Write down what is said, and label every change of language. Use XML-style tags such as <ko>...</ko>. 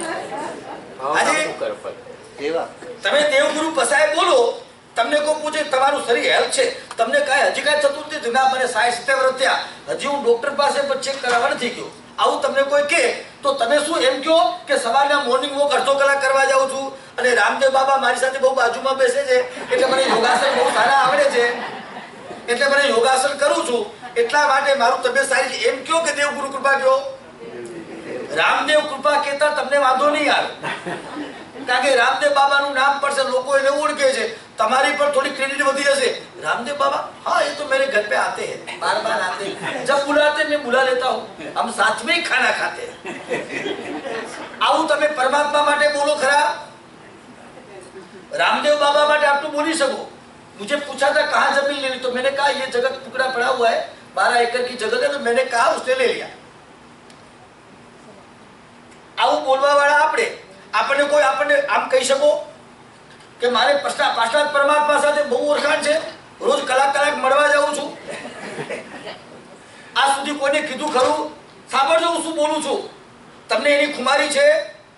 <gu>આજે તમે દેવગુરુ પસાય બોલો, તમને કોઈ પૂછે તમારું શરીર હેલ્થ છે, તમને કાંઈ હજી કાંઈ થતું નથી, ના મને 60-70 વર્ષ થયા, હજી હું ડોક્ટર પાસે પણ ચેક કરાવવા નથી ગયો, આવું તમને કોઈ કહે તો તમે શું એમ કહો કે સવારના મોર્નિંગ વોક અડધો કલાક કરવા જાઉં છું અને રામદેવ બાબા મારી સાથે બહુ બાજુમાં બેસે છે એટલે મને યોગાસન બહુ સારા આવડે છે, એટલે મને યોગાસન કરું છું, એટલા માટે મારું તબિયત સારી છે, એમ કહો કે દેવગુરુ કૃપા કહો? રામદેવ કૃપા કહેતા તમને વાંધો નહીં આવે, કારણ કે રામદેવ બાબાનું નામ પડશે, લોકો એને ઓળખે છે, તમારી પર થોડી ક્રેડિટ વધી જશે.</gu> <hi>રાमदेव बाबा, हाँ ये तो मेरे घर पे आते हैं, बार बार आते हैं, जब बुलाते मैं बुला लेता हूँ, हम साथ में ही खाना खाते हैं.</hi> <gu>આવું તમે પરમાત્મા માટે બોલો ખરા? रामदेव बाबा માટે આટલું બોલી શકો?</gu> <hi>मुझे पूछा था कहाँ जमीन लेनी, तो मैंने कहा ये जगह टुकड़ा पड़ा हुआ है, 12 एकड़ की जगह है, तो मैंने कहा उसने ले लिया.</hi> <gu>આવું બોલવા વાળા આપણે, આપણને કોઈ આપણને આમ કહી શકો કે મારે પાછલા પરમાત્મા સાથે બહુ ઓળખાણ છે, રોજ કલાક મળવા જાઉં છું? આ સુધી કોઈને કીધું ખરું? સાંભળજો હું શું બોલું છું. તમને એની ખુમારી છે?</gu>